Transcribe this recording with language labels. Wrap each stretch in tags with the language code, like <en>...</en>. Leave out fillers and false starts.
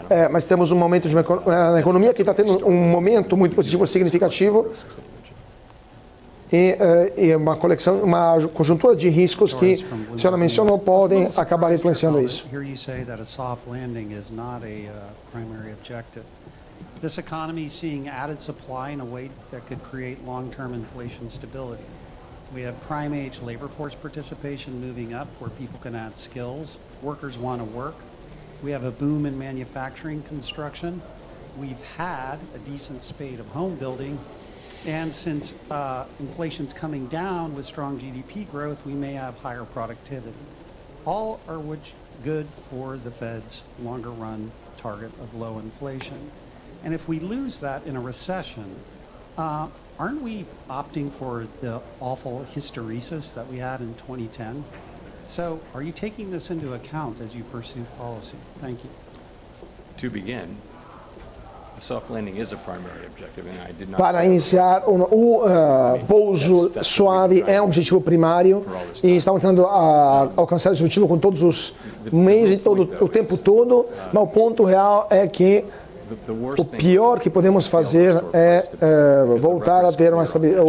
<pt>Mas temos um momento de uma economia que está tendo um momento muito positivo, significativo, e uma conjuntura de riscos que, a senhora mencionou, podem acabar influenciando isso.</pt> <en>This economy is seeing added supply in a way that could create long-term inflation stability. We have prime age labor force participation moving up where people can add skills. Workers want to work. We have a boom in manufacturing construction. We've had a decent spate of home building. And since inflation's coming down with strong GDP growth, we may have higher productivity. All are good for the Fed's longer run target of low inflation. And if we lose that in a recession, aren't we opting for the awful hysteresis that we had in 2010? So are you taking this into account as you pursue policy? Thank you. To begin, a soft landing is a primary objective, and I did not</en> <pt>Para iniciar, o pouso suave é um objetivo primário e estamos tentando alcançar esse objetivo com todos os meios e o tempo todo, mas o ponto real é que o pior que podemos fazer é voltar a ter uma estabilidade.</pt>